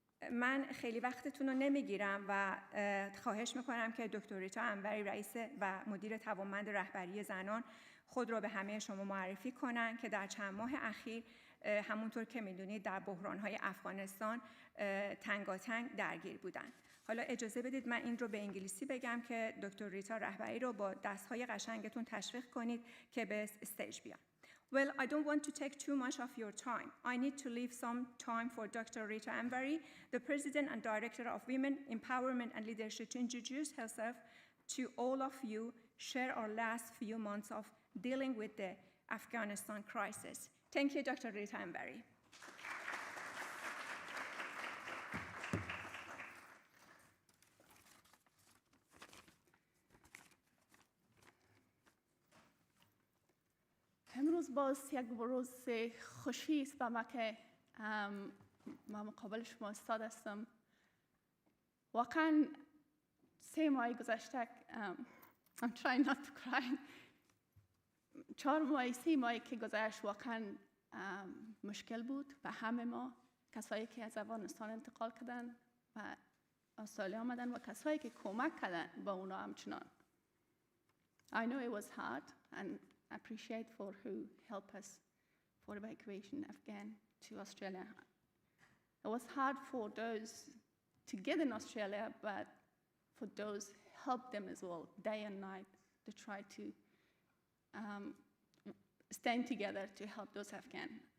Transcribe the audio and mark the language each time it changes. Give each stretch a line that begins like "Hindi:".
Persian: من خیلی وقتتون رو نمیگیرم و خواهش میکنم که دکتر ریتا انوری رئیس و مدیر توانمند رهبری زنان خود را به همه شما معرفی کنند که در چند ماه اخیر همونطور که میدونید در بحران‌های افغانستان تنگاتنگ درگیر بودند. حالا اجازه بدید من این رو به انگلیسی بگم که دکتر ریتا رهبری رو با دست‌های قشنگتون تشویق کنید که به استیج بیان.
English: Well, I don't want to take too much of your time. I need to leave some time for Dr. Rita Anwari, the President and Director of Women Empowerment and Leadership, to introduce herself to all of you, share our last few months of dealing with the Afghanistan crisis. Thank you, Dr. Rita Anwari.
Persian: امروز باز یک روز خوشی است به ما که من مقابل شما استاد هستم. واقعا 3 ماه گذشته
English: I'm trying not to cry.
Persian: 3 ماه که گذشت واقعا مشکل بود به همه ما، کسایی که از افغانستان انتقال کردن و استرالیا آمدن و کسایی که کمک کردن با اونا همچنان.
English: I know it was hard and appreciate for who helped us for evacuation Afghan to Australia. It was hard for those to get in Australia, but for those help them as well, day and night, to try to stand together to help those Afghan.